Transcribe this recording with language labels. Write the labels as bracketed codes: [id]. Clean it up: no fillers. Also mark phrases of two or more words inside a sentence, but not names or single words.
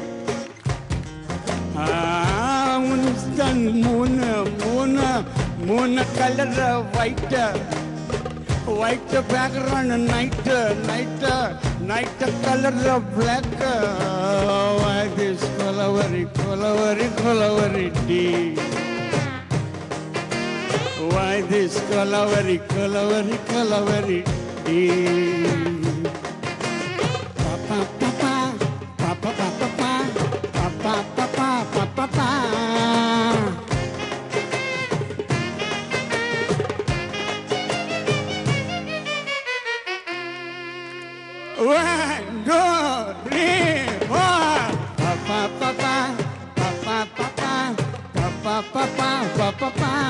[en] Moon color white background, night color black. Why this [ta] கொலவெறி டி? [en] Why this [ta] கொலவெறி டி? Pa pa pa pa pa pa pa pa pa pa pa pa pa pa. [en] One, two, three, four. Pa pa pa pa pa pa pa pa pa pa pa pa pa.